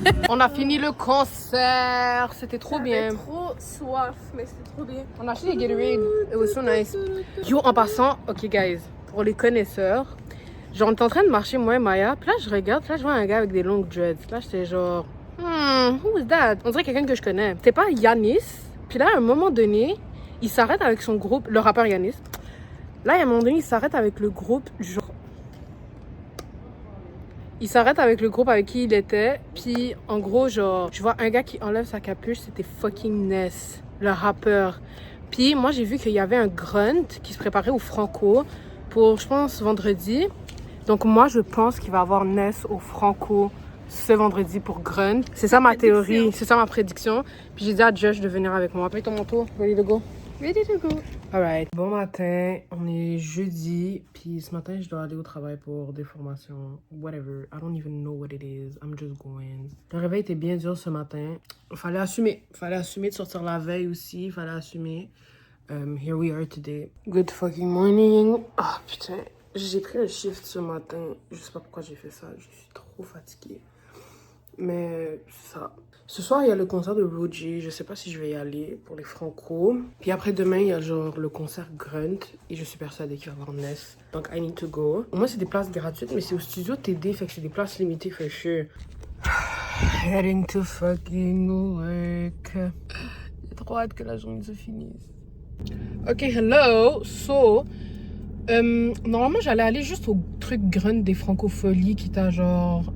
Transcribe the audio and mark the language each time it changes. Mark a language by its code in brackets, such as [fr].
[fr] On a fini le concert, c'était trop bien. J'avais trop soif, mais c'était trop bien. On a acheté des Gatorade, [en] it was so nice. [fr] Yo, en passant, [en] ok guys, [fr] pour les connaisseurs, genre on est en train de marcher moi et Maya, puis là je regarde, là je vois un gars avec des longues dreads. Là j'étais genre, [en] who is that? [fr] On dirait quelqu'un que je connais. C'était pas Yanis, puis là à un moment donné, il s'arrête avec son groupe, le rappeur Yanis. Là à un moment donné, il s'arrête avec le groupe, genre... Il s'arrête avec le groupe avec qui il était, puis en gros, genre, je vois un gars qui enlève sa capuche, c'était [en] fucking [fr] Ness, le rappeur. Puis moi, j'ai vu qu'il y avait un grunt qui se préparait au Franco pour, je pense, vendredi. Donc moi, je pense qu'il va avoir Ness au Franco ce vendredi pour grunt. C'est ça ma théorie, c'est ça ma prédiction. Puis j'ai dit à Josh de venir avec moi. Mets ton manteau, [en] ready to go? Ready to go. Alright. [fr] Bon matin, on est jeudi, puis ce matin je dois aller au travail pour des formations, [en] whatever. I don't even know what it is, I'm just going. [fr] Le réveil était bien dur ce matin. Fallait assumer de sortir la veille aussi, fallait assumer. [en] Here we are today. Good fucking morning. [fr] Ah putain, j'ai pris un shift ce matin. Je sais pas pourquoi j'ai fait ça, je suis trop fatiguée. Mais c'est ça. Ce soir, il y a le concert de Roji. Je sais pas si je vais y aller pour les Franco. Puis après, demain, il y a genre le concert Grunt. Et je suis persuadée qu'il va y avoir Ness. Donc, [en] I need to go. [fr] Au moins, c'est des places gratuites, mais c'est au studio TD. Fait que c'est des places limitées, [en] for sure. Heading to fucking work. [fr] J'ai trop hâte que la journée se finisse. [en] Ok, hello. So... [fr] normalement j'allais aller juste au truc Grunt des Francopholies qui t'a genre...